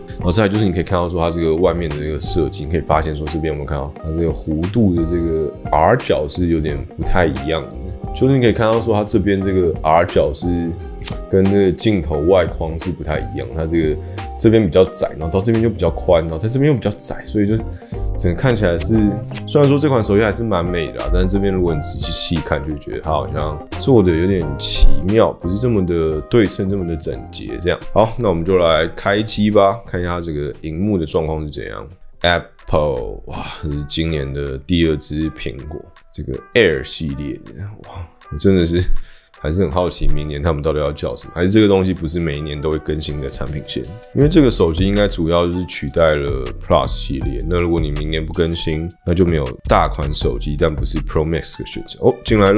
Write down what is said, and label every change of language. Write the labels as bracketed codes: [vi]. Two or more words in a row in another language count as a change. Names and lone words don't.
[zh] 然後再來就是你可以看到說它這個外面的這個設計，你可以發現說這邊有沒有看到它這個弧度的這個 R 角是有點不太一樣的，就是你可以看到說它這邊這個 R 角是跟那個鏡頭外框是不太一樣，它這邊比較窄，然後到這邊就比較寬，然後在這邊又比較窄，所以就整個看起来是，雖然說這款手機還是蠻美的啦，但是這邊如果你仔細細看，就覺得它好像做的有點奇妙，不是這麼的對稱，這麼的整潔這樣。好，那我們就來開機吧，看一下它這個熒幕的狀況是怎樣。Apple， 哇，這是今年的第2支蘋果，這個 Air 系列的，哇，我真的是還是很好奇，明年他們到底要叫什麼？還是這個東西不是每一年都會更新的產品線？因為這個手機應該主要就是取代了 Plus 系列。那如果你明年不更新，那就沒有大款手機，但不是 Pro Max 的選擇。哦，進來了。